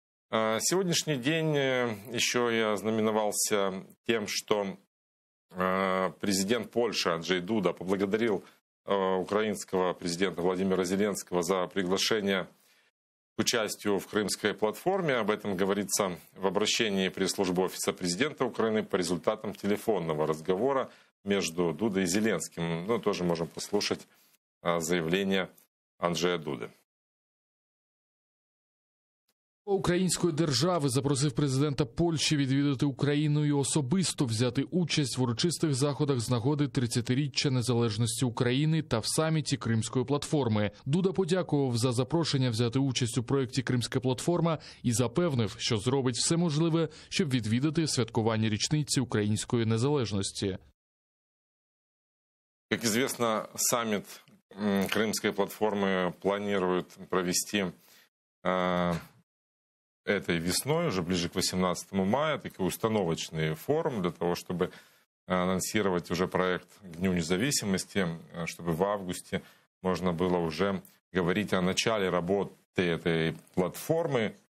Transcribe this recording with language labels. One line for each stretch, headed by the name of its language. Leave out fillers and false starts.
Russian: Сегодняшний день еще я ознаменовался тем, что президент Польши Анджей Дуда поблагодарил украинского президента Владимира Зеленского за приглашение к участию в Крымской платформе. Об этом говорится в обращении пресс-службы Офиса президента Украины по результатам телефонного разговора между Дудой и Зеленским. Ну, тоже можем послушать заявление Анджея Дуды.
Ukrainian: Української держави запросив президента Польщі відвідати Україну і особисто взяти участь в урочистих заходах з нагоди 30-річчя незалежності України та в саміті Кримської платформи. Дуда подякував за запрошення взяти участь у проєкті «Кримська платформа» і запевнив, що зробить все можливе, щоб відвідати святкування річниці української незалежності.
Russian: Как известно, саммит Крымской платформы планируют провести этой весной, уже ближе к 18 мая, такой установочный форум для того, чтобы анонсировать уже проект к Дню независимости, чтобы в августе можно было уже говорить о начале работы этой платформы.